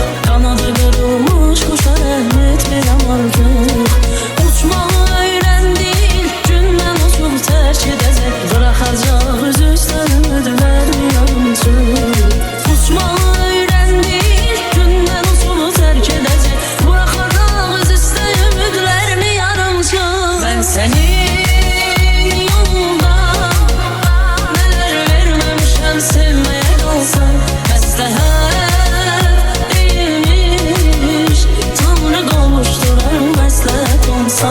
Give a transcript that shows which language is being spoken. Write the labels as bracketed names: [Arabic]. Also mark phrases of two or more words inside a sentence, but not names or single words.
[Azerbaijani] Qanadı qırılmış quşa rəhmət verəm artıq. Uçmağı öyrəndi ilk gündən, uçub tərk edəcək. Bıraxacaq üz üstə ümidlərmi yarımçıq. Uçmağı öyrəndi ilk gündən, uçub tərk edəcək. [Turkish] Ben senin yolunda neler vermemişem, sevmeye kalsam məsləhət değilmiş. [Azerbaijani] Tanrı qovuşdurar məsləhət olsa.